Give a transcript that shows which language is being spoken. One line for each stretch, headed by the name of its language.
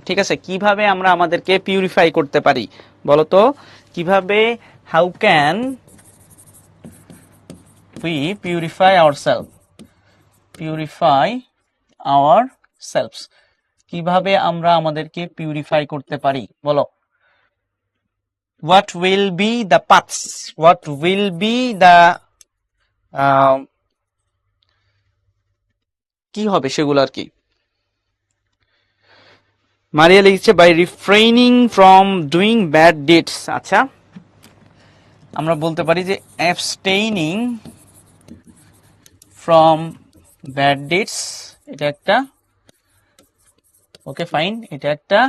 Bangla: ঠিক আছে, কিভাবে আমরা আমাদেরকে পিউরিফাই করতে পারি বলতো, কিভাবে,
English: how can we purify ourself, purify our selfs,
Bangla: কিভাবে আমরা আমাদেরকে পিউরিফাই করতে পারি বলো।
English: what will be the paths, what will be the
Bangla: কি হবে সেগুলো আর কি।
English: Maria লিখছে by refraining from doing bad deeds.
Bangla: আচ্ছা, আমরা বলতে পারি যে
English: abstaining from bad deeds,
Bangla: এটা একটা,
English: okay fine,
Bangla: এটা একটা।